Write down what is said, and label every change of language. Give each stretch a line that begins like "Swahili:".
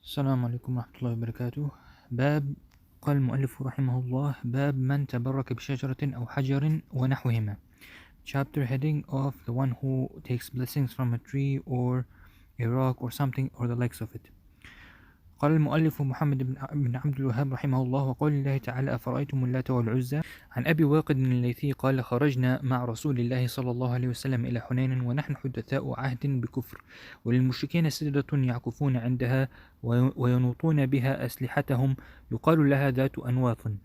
Arabic: السلام عليكم ورحمة الله وبركاته. باب قال المؤلف رحمه الله باب من تبرك بشجرة أو حجر ونحوهما.
English: Chapter heading of the one who takes blessings from a tree or a rock or something or the likes of it.
Arabic: قال المؤلف محمد بن عبد الوهاب رحمه الله وقال الله تعالى أفرأيتم اللات والعزى. عن أبي واقد الليثي قال خرجنا مع رسول الله صلى الله عليه وسلم إلى حنين ونحن حدثاء عهد بكفر وللمشركين سدرة يعكفون عندها وينوطون بها أسلحتهم يقال لها ذات أنواط.